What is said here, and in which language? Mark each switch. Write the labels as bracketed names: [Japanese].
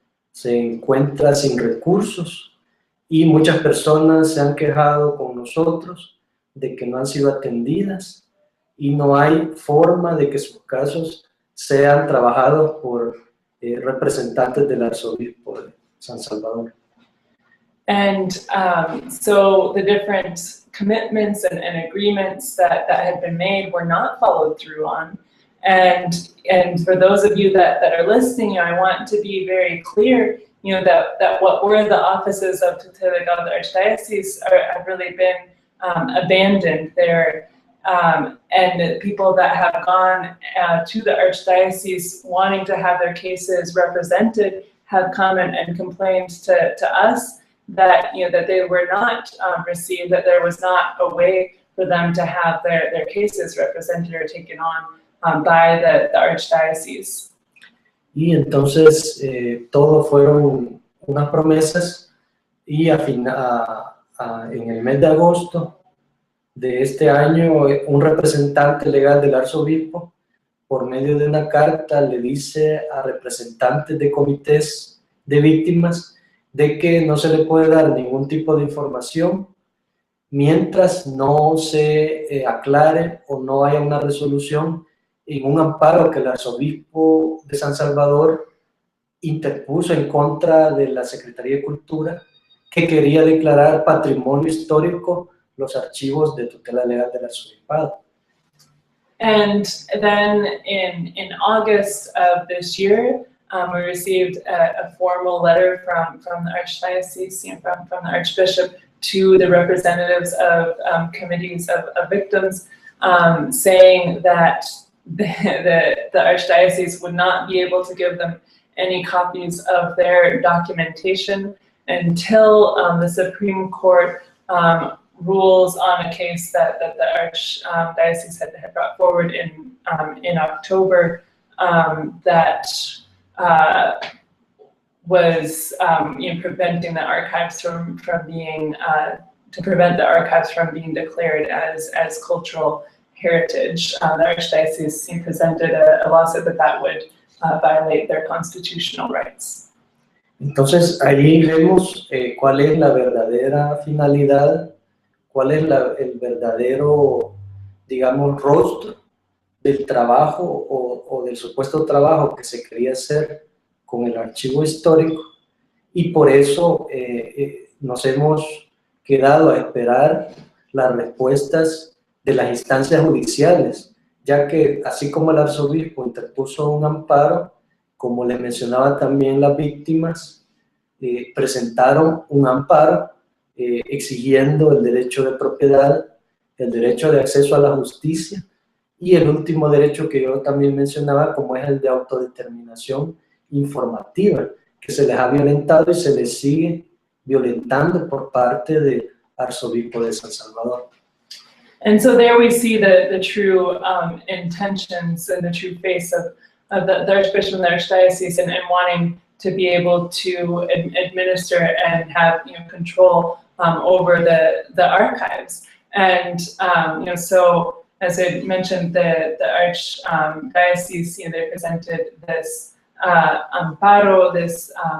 [Spanish] se encuentra sin recursos, y muchas personas se han quejado con nosotros de que no han sido atendidas, y no hay forma de que sus casos sean trabajados por representantes del arzobispo de San Salvador. [English] And so the different commitments and agreements that had been made were not followed through on. And for those of you that are listening, I want to be very clear, that what were the offices of Tutela Legal, the Archdiocese, have really been abandoned there. And the people that have gone to the Archdiocese wanting to have their cases represented have come and complained to us that that they were not received, that there was not a way for them to have their cases represented or taken on by the Archdiocese. [Spanish] Y entonces todo fueron unas promesas, y en el mes de agosto de este año, un representante legal del arzobispo, por medio de una carta, le dice a representantes de comités de víctimas de que no se le puede dar ningún tipo de información mientras no se aclare o no haya una resolución en un amparo que el arzobispo de San Salvador interpuso en contra de la Secretaría de Cultura, que quería declarar patrimonio histórico los archivos de tutela legal del arzobispado. [English] And then in August of this year, we received a formal letter from the Archdiocese, from the Archbishop to the representatives of committees of victims, saying that the Archdiocese would not be able to give them any copies of their documentation until the Supreme Court rules on a case that the Archdiocese had brought forward in October, that was preventing the archives from being to prevent the archives from being declared as cultural heritage. The Archdiocese presented a lawsuit that would violate their constitutional rights. [Spanish] Entonces ahí vemos cuál es la verdadera finalidad, cuál es el verdadero, digamos, rostro del trabajo o del supuesto trabajo que se quería hacer con el archivo histórico, y por eso nos hemos quedado a esperar las respuestas de las instancias judiciales, ya que así como el arzobispo interpuso un amparo, como le mencionaba también, las víctimas presentaron un amparo exigiendo el derecho de propiedad, el derecho de acceso a la justicia, y el último derecho que yo también mencionaba, como es el de autodeterminación informativa, que se les ha violentado y se les sigue violentando por parte del arzobispo de San Salvador. [English] And so there we see the true intentions and the true face of the Archbishop and the Archdiocese, and wanting to be able to administer and have control over the archives. And so as I mentioned, the Archdiocese, they presented this amparo, this